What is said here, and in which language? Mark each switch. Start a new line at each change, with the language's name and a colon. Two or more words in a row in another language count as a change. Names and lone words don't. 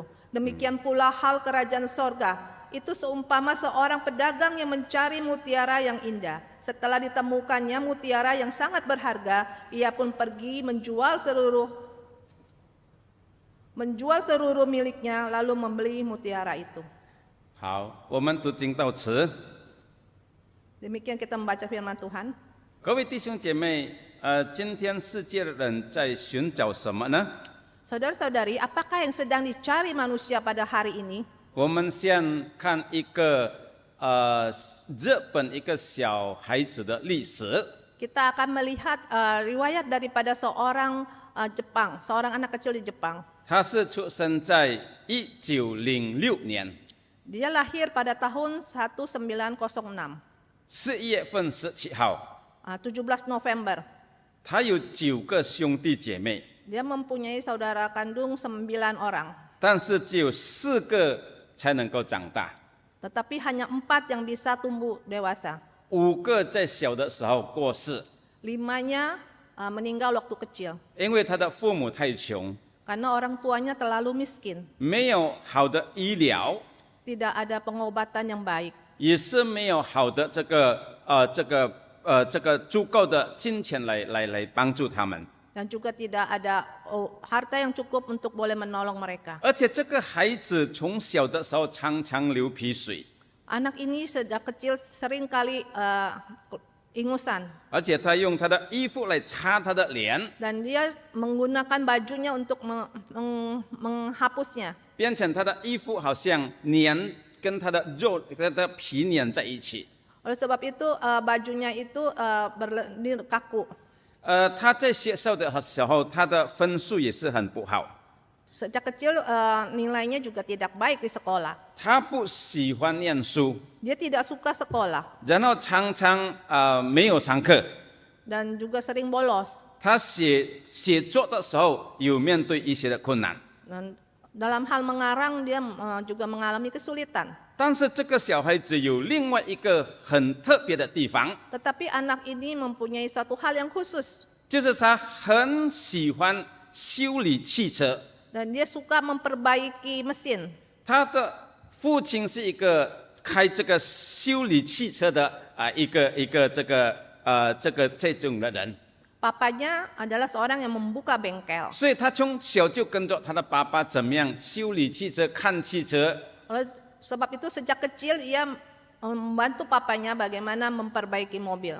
Indonesian: Demikian pula hal kerajaan sorga itu seumpama seorang pedagang yang mencari mutiara yang indah. Setelah ditemukannya mutiara yang sangat berharga, ia pun pergi menjual seluruh miliknya lalu membeli mutiara itu.
Chinese: 好，我们读经到此。
Indonesian: Demikian kita membaca firman Tuhan.
Chinese: 各位弟兄姐妹，今天世界的人在寻找什么呢？
Indonesian: Saudara-saudari, apakah yang sedang dicari manusia pada hari ini?
Chinese: 我们先看一个日本一个小孩子的历史。
Indonesian: Kita akan melihat riwayat daripada seorang seorang anak kecil di Jepang.
Chinese: 他是出生在1906年
Indonesian: Dia lahir pada tahun 1906,
Chinese: 4 月份17号。
Indonesian: 17 November.
Chinese: 他有9个兄弟姐妹，
Indonesian: Dia mempunyai saudara kandung 9 orang,
Chinese: 但是只有4个才能够长大，
Indonesian: tetapi hanya 4 yang bisa tumbuh dewasa.
Chinese: 5 个在小的时候过世，
Indonesian: 5-nya meninggal waktu kecil
Chinese: 因为他的父母太穷，
Indonesian: karena orang tuanya terlalu miskin,
Chinese: 没有好的医疗，
Indonesian: tidak ada pengobatan yang baik,
Chinese: 也是没有好的这个足够的金钱来帮助他们。
Indonesian: dan juga tidak ada harta yang cukup untuk boleh menolong mereka.
Chinese: 而且这个孩子从小的时候常常流鼻水，
Indonesian: Anak ini sejak kecil sering kali ingusan
Chinese: 而且他用他的衣服来擦他的脸，
Indonesian: dan dia menggunakan bajunya untuk menghapusnya.
Chinese: 变成他的衣服好像跟他的肉、他的皮粘在一起。
Indonesian: Oleh sebab itu bajunya itu kaku.
Chinese: 他在学校的时候，他的分数也是很不好。
Indonesian: Sejak kecil nilainya juga tidak baik di sekolah.
Chinese: 他不喜欢念书，
Indonesian: Dia tidak suka sekolah
Chinese: 然后常常没有上课。
Indonesian: dan juga sering bolos.
Chinese: 他写作的时候有面对一些的困难，
Indonesian: Dan dalam hal mengarang dia juga mengalami kesulitan.
Chinese: 但是这个小孩子有另外一个很特别的地方，
Indonesian: Tetapi anak ini mempunyai suatu hal yang khusus
Chinese: 就是他很喜欢修理汽车。
Indonesian: dan dia suka memperbaiki mesin.
Chinese: 他的父亲是一个开这个修理汽车的这种的人，
Indonesian: Papanya adalah seorang yang membuka bengkel.
Chinese: 所以他从小就跟着他的爸爸怎么样修理汽车、看汽车。
Indonesian: Oleh sebab itu sejak kecil ia membantu papanya bagaimana memperbaiki mobil.